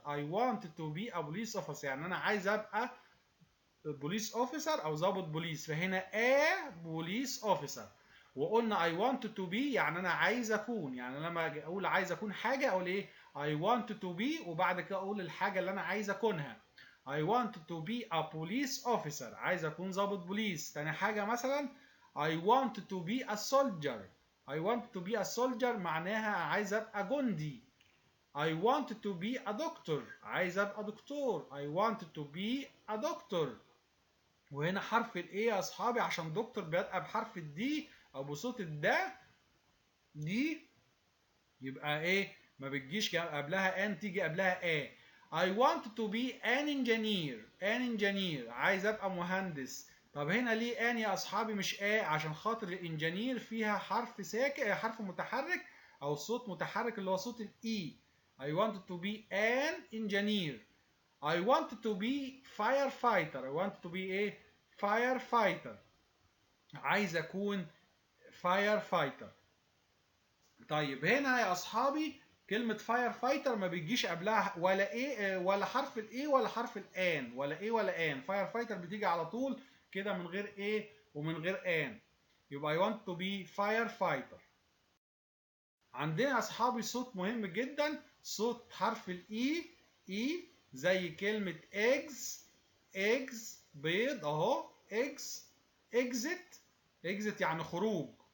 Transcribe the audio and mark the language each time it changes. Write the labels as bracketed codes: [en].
[en] I wanted to be a police officer [ar] يعني انا عايز ابقى بوليس اوفيسر او ضابط بوليس. فهنا بوليس اوفيسر. وقلنا [en] I want to be [ar] يعني انا عايز اكون، يعني لما اجي اقول عايز اكون حاجه اقول ايه؟ I want to be وبعد كده اقول الحاجه اللي انا عايز اكونها. [en] I want to be a police officer [ar] عايز اكون ضابط بوليس. تاني حاجه مثلا [en] I want to be a soldier. I want to be a soldier [ar] معناها عايز ابقى جندي. [en] I want to be a doctor [ar] عايز ابقى دكتور. [en] I want to be a doctor. [ar] وهنا حرف الايه يا اصحابي عشان دكتور بيبقى بحرف الدي او بصوت الدا دي، يبقى ايه؟ ما بتجيش قبلها ان، تيجي قبلها [en] I want to be an engineer [ar] عايز ابقى مهندس. طب هنا ليه ان يا اصحابي مش عشان خاطر الانجينير فيها حرف ساكن، حرف متحرك او صوت متحرك اللي هو صوت الاي. [en] I want to be an engineer. I want to be firefighter. I want to be ايه؟ firefighter [ar] عايز اكون [en] firefighter. [ar] طيب هنا يا اصحابي كلمة firefighter ما بيجيش قبلها ولا ولا حرف الاي ولا حرف الان، ولا ولا ان. firefighter بتيجي على طول كده من غير ومن غير ان. [en] يبقى I want to be firefighter. [ar] عندنا يا اصحابي صوت مهم جدا، صوت حرف الاي زي كلمة eggs بيض اهو. exit يعني خروج.